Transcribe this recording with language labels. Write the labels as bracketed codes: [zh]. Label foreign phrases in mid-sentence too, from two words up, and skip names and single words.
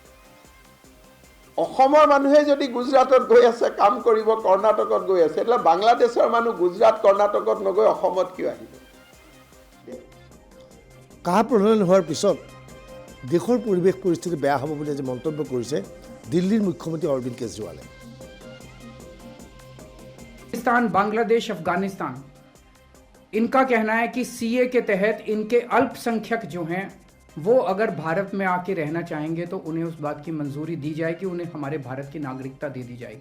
[as] অসমৰ মানুহে যদি গুজৰাটত গৈ আছে কাম কৰিব, কৰ্ণাটকত গৈ আছে, એટલે বাংলাদেশৰ মানুহ গুজৰাট কৰ্ণাটকত নগৈ অসমত কিয় আহিব? কা প্ৰণয়ন হোৱাৰ পিছত দেশৰ পৰিৱেশ পৰিস্থিতি বেয়া হ'ব বুলি আজি মন্তব্য কৰিছে দিল্লীৰ মুখ্যমন্ত্ৰী অৰবিন্দ কেজৰিৱালে। [hi] पाकिस्तान, बांग्लादेश, अफगानिस्तान, इनका कहना है कि CA के तहत इनके अल्पसंख्यक जो हैं वो अगर भारत में आके रहना चाहेंगे तो उन्हें उस बात की मंजूरी दी जाएगी, उन्हें हमारे भारत की नागरिकता दे दी जाएगी।